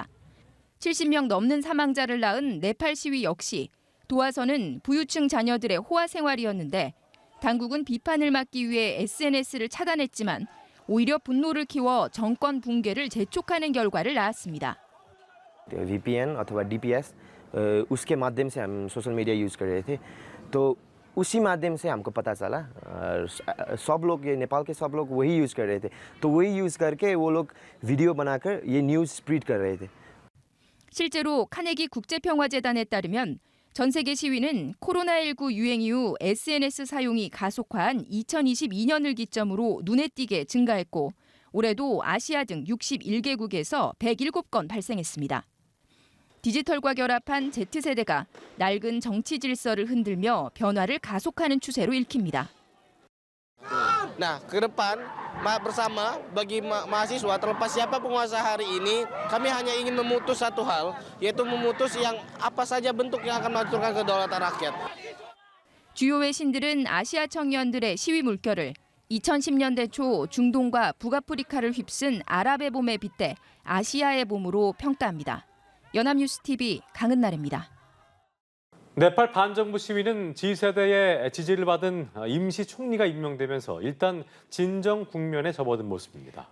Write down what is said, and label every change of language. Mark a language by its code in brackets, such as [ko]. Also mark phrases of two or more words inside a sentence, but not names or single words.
[ko] 70명 넘는 사망자를 낳은 네팔 시위 역시 도화선은 부유층 자녀들의 호화 생활이었는데 당국은 비판을 막기 위해 SNS를 차단했지만 오히려 분노를 키워 정권 붕괴를 재촉하는 결과를 낳았습니다. [hi] VPN अथवा DPS उसके माध्यम से हम [en] social media [hi] यूज़ कर रहे थे तो उसी माध्यम से हमको पता चला सब लोग ये नेपाल के सब लोग वही यूज़ कर रहे थे तो वही यूज़ करके वो लोग वीडियो बनाकर ये [en] news spread [hi] कर रहे थे. [ko] 실제로 카네기 국제평화재단에 따르면 전 세계 시위는 코로나19 유행 이후 SNS 사용이 가속화한 2022년을 기점으로 눈에 띄게 증가했고 올해도 아시아 등 61개국에서 107건 발생했습니다. 디지털과 결합한 Z세대가 낡은 정치 질서를 흔들며 변화를 가속하는 추세로 읽힙니다. [id] Nah, ke depan bersama bagi mahasiswa terlepas siapa penguasa hari ini, kami hanya ingin memutus satu hal, yaitu memutus yang apa saja bentuk yang akan menghancurkan kedaulatan rakyat. [ko] 주요 외신들은 아시아 청년들의 시위 물결을 2010년대 초 중동과 북아프리카를 휩쓴 아랍의 봄에 빗대 아시아의 봄으로 평가합니다. 연합뉴스TV 강은나래입니다. 네팔 반정부 시위는 G세대의 지지를 받은 임시 총리가 임명되면서 일단 진정 국면에 접어든 모습입니다.